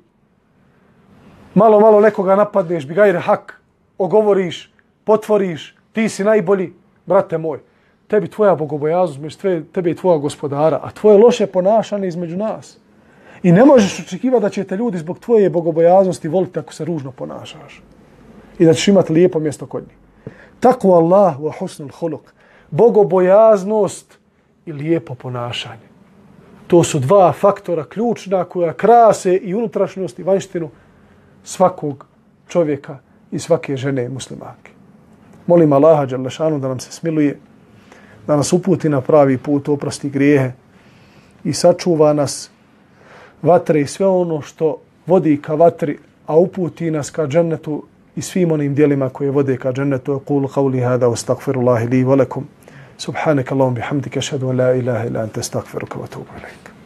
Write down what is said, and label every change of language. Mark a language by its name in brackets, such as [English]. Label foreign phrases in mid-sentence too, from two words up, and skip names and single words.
[Bosnian] Malo nekoga napadneš, [Arabic] بغير حق, [Bosnian] ogovoriš, potvoriš, ti si najbolji, brate moj. Tebi tvoja bogobojaznost, tebi i tvoja gospodara, a tvoje loše ponašanje između nas. I ne možeš očekivati da će te ljudi zbog tvoje bogobojaznosti voliti ako se ružno ponašaš. I da ćeš imati lijepo mjesto kod njih. [Arabic] تقوى الله وحسن الخلق. [Bosnian] Bogobojaznost i lijepo ponašanje. To su dva faktora ključna koja krase i unutrašnjost i vanjštinu svakog čovjeka i svake žene muslimanke. Molim Allaha [Arabic] جل شأنه [Bosnian] da nam se smiluje, da nas uputi na pravi put, oprosti grijehe i sačuva nas vatre i sve ono što vodi ka vatri, a uputi nas ka džennetu i svim onim dijelima koje vode ka džennetu. [Arabic] قل قولي هذا وأستغفر الله لي ولكم سبحانك اللهم بحمدك أشهد أن لا إله إلا أنت أستغفرك وأتوب إليك.